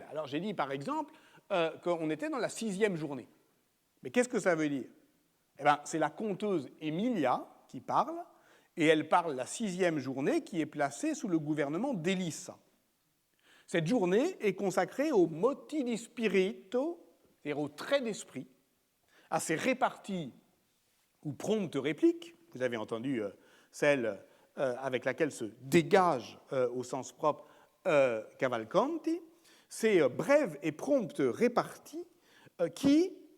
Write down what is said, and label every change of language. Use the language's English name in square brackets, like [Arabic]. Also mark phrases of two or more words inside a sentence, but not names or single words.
[French] Alors j'ai dit par exemple qu'on était dans la 6e journée. Mais qu'est-ce que ça veut dire? Eh bien, c'est la conteuse Emilia qui parle, et elle parle la 6e journée qui est placée sous le gouvernement d'Élissa. Cette journée est consacrée au [Italian] moti di spirito, [French] c'est-à-dire au trait d'esprit, à ces réparties ou promptes répliques, vous avez entendu celle avec laquelle se dégage au sens propre Cavalcanti, ces brèves et promptes réparties qui,